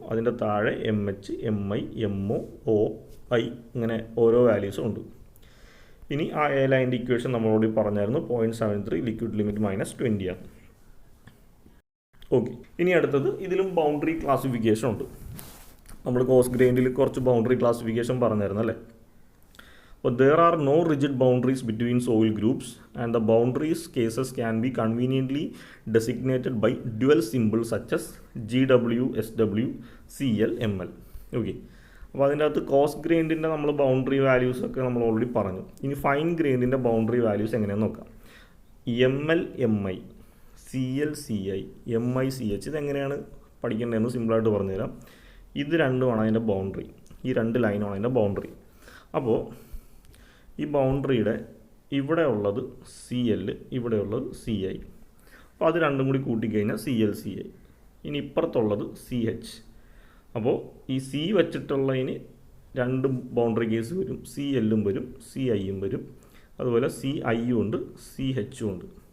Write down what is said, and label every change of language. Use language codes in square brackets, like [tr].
[ml] അതിൻ്റെ താഴെ M H, M I, M O I, ഇങ്ങനെ ഓരോ വാല്യൂസും ഉണ്ട്. ഇനി ആ എ ലൈൻ്റെ ഇക്വേഷൻ നമ്മളോട് പറഞ്ഞായിരുന്നു 0.73 ലിക്വിഡ് ലിമിറ്റ് -20 ആണ്. ഓക്കെ. ഇനി അടുത്തത് ഇതിലും ബൗണ്ടറി ക്ലാസിഫിക്കേഷൻ ഉണ്ട്. നമ്മൾ കോസ് ഗ്രൈൻഡിൽ കുറച്ച് ബൗണ്ടറി ക്ലാസിഫിക്കേഷൻ പറഞ്ഞായിരുന്നു അല്ലേ. അപ്പോൾ [en] there are no rigid boundaries between soil groups and the boundaries cases can be conveniently designated by dual symbols such as GW, SW, CL, ML. Okay. [ml] അപ്പോൾ അതിൻ്റെ അകത്ത് cos ഗ്രൈൻഡിൻ്റെ നമ്മൾ ബൗണ്ടറി വാല്യൂസ് ഒക്കെ നമ്മൾ already പറഞ്ഞു. ഇനി ഫൈൻ ഗ്രൈൻഡിൻ്റെ ബൗണ്ടറി വാല്യൂസ് എങ്ങനെയാണെന്ന് നോക്കാം. ML, MI, CL, CI, MI, CH ഇതെങ്ങനെയാണ് പഠിക്കേണ്ടതെന്ന് സിമ്പിളായിട്ട് പറഞ്ഞുതരാം. ഇത് രണ്ടുമാണ് അതിൻ്റെ ബൗണ്ടറി, ഈ രണ്ട് ലൈനാണ് അതിൻ്റെ ബൗണ്ടറി. അപ്പോൾ ഈ ബൗണ്ടറിയുടെ ഇവിടെ ഉള്ളത് CL, ഇവിടെ ഉള്ളത് CI. അപ്പോൾ അത് രണ്ടും കൂടി കൂട്ടിക്കഴിഞ്ഞാൽ CL, CI. ഇനി ഇപ്പുറത്തുള്ളത് CH. അപ്പോൾ ഈ സി വെച്ചിട്ടുള്ളതിന് രണ്ട് ബൗണ്ടറി കേസ് വരും, CLഉം വരും, CIയും വരും, അതുപോലെ CIയും ഉണ്ട്, CHഉം ഉണ്ട്.